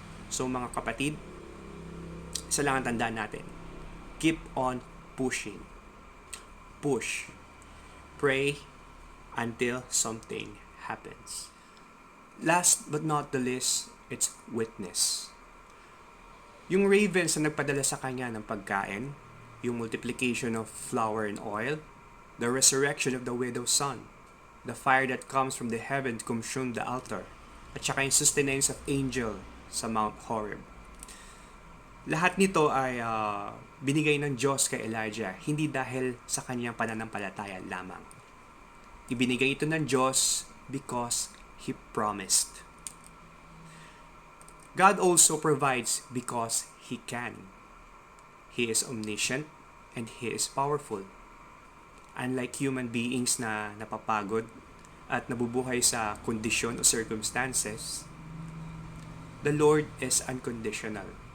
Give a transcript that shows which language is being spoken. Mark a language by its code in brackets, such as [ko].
[tl] So mga kapatid, isa lang ang tandaan natin. [en] Keep on pushing. Push. Pray until something happens. Last but not the least, it's witness. Yung ravens na nagpadala sa kanya ng pagkain, yung multiplication of flour and oil, the resurrection of the widow's son, the fire that comes from the heaven to consume the altar, at saka yung sustenance of angel sa Mount Horeb. [tl] Lahat nito ay binigay ng Diyos kay Elijah, hindi dahil sa kanyang pananampalataya lamang. Ibinigay ito ng Diyos [en] because He promised. God also provides because He can. He is omniscient and He is powerful. [tl] Unlike human beings na napapagod at nabubuhay sa kondisyon o circumstances, [en] the Lord is unconditional.